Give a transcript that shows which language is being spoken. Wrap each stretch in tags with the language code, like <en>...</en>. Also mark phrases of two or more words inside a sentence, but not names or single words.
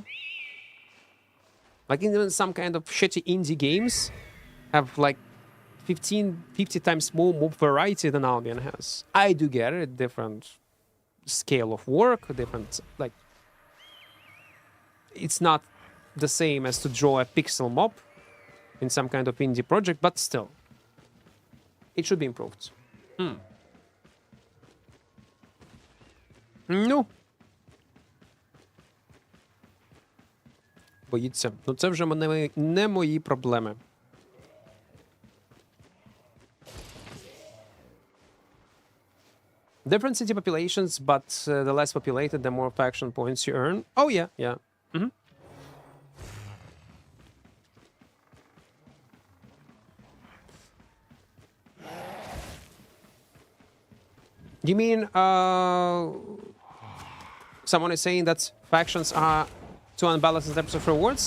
<en>Like even some kind of shitty indie games have like 50 times more mob variety than Albion has. I do get it, different scale of work, different, like, it's not the same as to draw a pixel mob in some kind of indie project, but still, it should be improved.</en> <uk>Ну. Боїться. Ну це вже не мої проблеми.</uk> <en>Different city populations, but the less populated, the more faction points you earn. Oh yeah, yeah. Mm-hmm. You mean someone is saying that factions are to unbalance in terms of rewards?</en>